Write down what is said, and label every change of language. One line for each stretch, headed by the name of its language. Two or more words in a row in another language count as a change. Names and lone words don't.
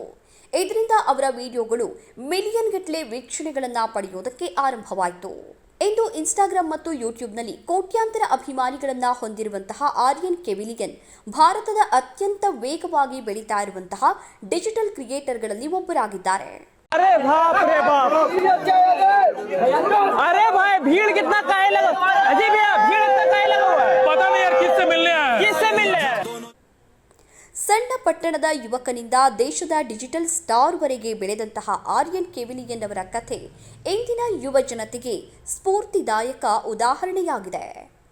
Kannada: ಇದರಿಂದ ಅವರ ವಿಡಿಯೋಗಳು ಮಿಲಿಯನ್ ಗಟ್ಟಲೆ ವೀಕ್ಷಣೆಗಳನ್ನು ಪಡೆಯುವುದಕ್ಕೆ ಆರಂಭವಾಯಿತು. ಇಂದು ಇನ್ಸ್ಟಾಗ್ರಾಮ್ ಮತ್ತು ಯೂಟ್ಯೂಬ್ನಲ್ಲಿ ಕೋಟ್ಯಾಂತರ ಅಭಿಮಾನಿಗಳನ್ನು ಹೊಂದಿರುವಂತಹ ಆರ್ಯನ್ ಕೆವಿಲಿಯನ್ ಭಾರತದ ಅತ್ಯಂತ ವೇಗವಾಗಿ ಬೆಳೀತಾ ಇರುವಂತಹ
English: digital creators
Kannada: ಒಬ್ಬರಾಗಿದ್ದಾರೆ.
Hindi: अरे बाप रे बाप, अरे भाई भीड़ कितना काहे लगा? अजीब है, भीड़ इतना काहे लगा हुआ है? पता नहीं यार किससे मिलने हैं.
Kannada: ಸಣ್ಣ ಪಟ್ಟಣದ ಯುವಕನಿಂದ ದೇಶದ
English: digital star
Kannada: ವರೆಗೆ ಬೆಳೆದಂತಹ ಆರ್ಯನ್ ಕೆವಿಲಿಯನ್ ಅವರ ಕಥೆ ಇಂದಿನ ಯುವ ಜನತೆಗೆ ಸ್ಫೂರ್ತಿದಾಯಕ ಉದಾಹರಣೆಯಾಗಿದೆ.